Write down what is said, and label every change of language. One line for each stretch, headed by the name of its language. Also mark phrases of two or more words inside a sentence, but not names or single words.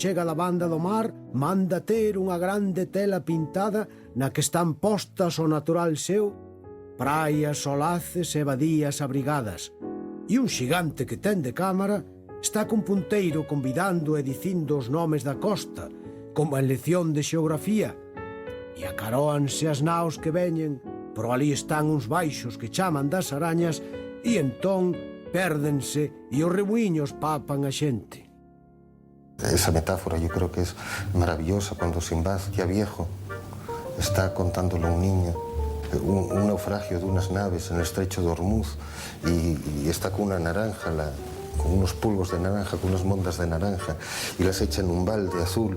Galician: chega da banda do mar, manda ter unha grande tela pintada na que están postas o natural seu, praias, solaces e badías abrigadas, e un xigante que ten de cámara está cun punteiro convidando e dicindo os nomes da costa, como en lección de xeografía, e acaróanse as naos que veñen, por ali están uns baixos que chaman das arañas, e entón pérdense e os remuiños papan a xente.
Spanish: Esa metáfora yo creo que es maravillosa cuando Simbad, ya viejo, está contándolo a un niño, un naufragio de unas naves en el estrecho de Hormuz, y está con una naranja, con unos polvos de naranja, con unas mondas de naranja, y las echa en un balde azul.